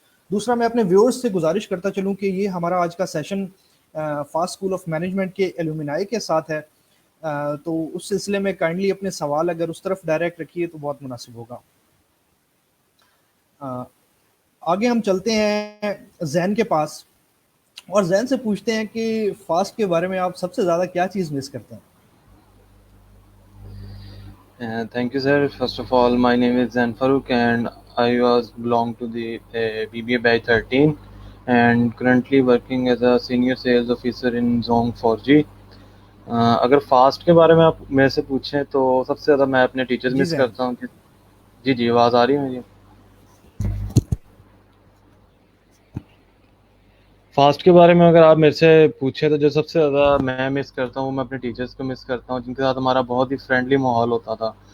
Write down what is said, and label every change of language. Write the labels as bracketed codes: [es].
[ur] دوسرا, میں اپنے ویورز سے گزارش کرتا چلوں کہ یہ ہمارا آج کا session fast school of management کے ایلومنائی کے ساتھ ہے, تو اس سلسلے میں کائنڈلی اپنے سوال اگر اس طرف ڈائریکٹ رکھیے تو بہت مناسب ہوگا. آگے ہم چلتے ہیں زین کے پاس, اور زین سے پوچھتے ہیں کہ فاسٹ کے بارے میں آپ سب سے زیادہ کیا چیز مس کرتے ہیں؟ [en] Thank you, sir. First of all, my name is Zain Farooq and I belong to the BBA batch 13 and currently working as a senior sales officer in Zong 4G. [ur] اگر فاسٹ کے بارے میں آپ میرے سے پوچھیں تو سب سے زیادہ میں اپنے ٹیچرز مس کرتا ہوں. جی آواز آ رہی ہے میری؟ فاسٹ کے بارے میں اگر آپ میرے سے پوچھیں تو جو سب سے زیادہ میں مس کرتا ہوں, میں اپنے ٹیچرز کو مس کرتا ہوں, جن کے ساتھ ہمارا بہت ہی فرینڈلی ماحول ہوتا تھا.